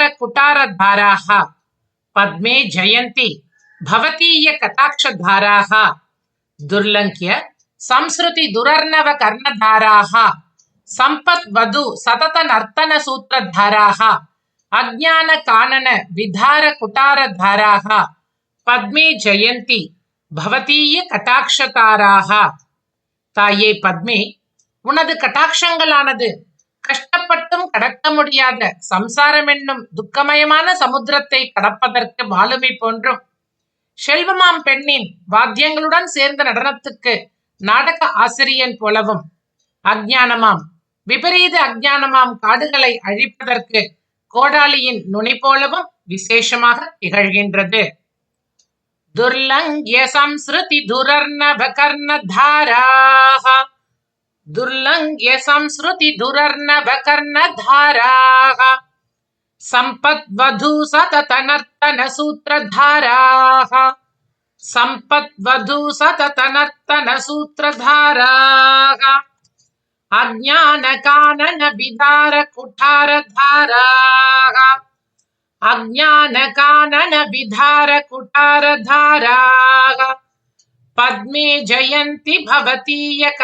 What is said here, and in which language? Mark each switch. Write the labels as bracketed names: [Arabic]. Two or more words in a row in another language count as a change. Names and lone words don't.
[Sanskrit] कुटारधाराः पद्मे जयन्ति भवतीय कटाक्षधाराः दुर्लंघ्य संस्कृति दुरर्णव कर्णधाराः संपद्वधु सतत नर्तन सूत्रधाराः अज्ञान कानन विधार कुटारधाराः पद्मे जयन्ति भवतीय कटाक्षताराः ताये पद्मे [Tamil] उनது கட்டாட்சங்களானது கஷ்டப்பட்டும் கடக்க முடியாத சம்சாரம் என்னும் துக்கமயமான சமுத்திரத்தை கடப்பதற்கு மாலுமி போன்றும் செல்வமாம் பெண்ணின் வாத்தியங்களுடன் சேர்ந்த நடனத்துக்கு நாடக ஆசிரியன் போலவும் அஞ்ஞானமாம் விபரீத அஞ்ஞானமாம் காடுகளை அழிப்பதற்கு கோடாலியின் நுனி போலவும் விசேஷமாக திகழ்கின்றது. [Sanskrit] दुर्लङ्घ्य संसृति दुरर्णव कर्णधाराः दुर्लंघ्य संस्कृति दुरर्णव कर्णधाराः संपद्वधु सतत नर्तन सूत्रधाराः संपद्वधु सतत नर्तन सूत्रधाराः अज्ञान कानन विधार कुठारधाराः अज्ञान कानन विधार कुठारधाराः पद्मे जयन्ति भवतीय